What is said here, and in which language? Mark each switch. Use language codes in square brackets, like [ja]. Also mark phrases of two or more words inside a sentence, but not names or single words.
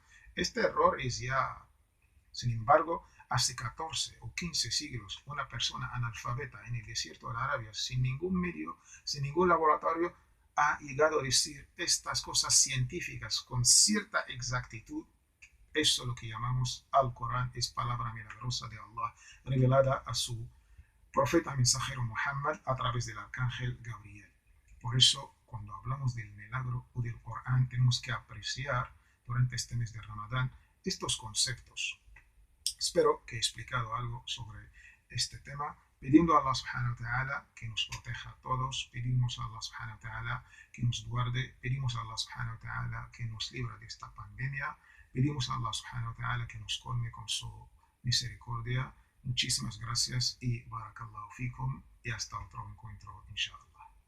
[es] Este error es ya, sin embargo, hace 14 o 15 siglos, una persona analfabeta en el desierto de Arabia, sin ningún medio, sin ningún laboratorio, ha llegado a decir estas cosas científicas con cierta exactitud Eso lo que llamamos al Corán es palabra milagrosa de Allah, revelada a su profeta mensajero Muhammad a través del arcángel Gabriel. Por eso, cuando hablamos del milagro o del Corán, tenemos que apreciar durante este mes de Ramadán estos conceptos. Espero que he explicado algo sobre este tema, pidiendo a Allah [ar] سبحانه وتعالى [es] que nos proteja a todos, pedimos a Allah [ar] سبحانه وتعالى [es] que nos guarde, pedimos a Allah [ar] سبحانه وتعالى [es] que nos libre de esta pandemia, pedimos a Allah [ar] سبحانه وتعالى [es] que nos colme con su misericordia. Muchísimas gracias y [ar] بارك الله فيكم [es] y hasta otro encuentro, inshallah.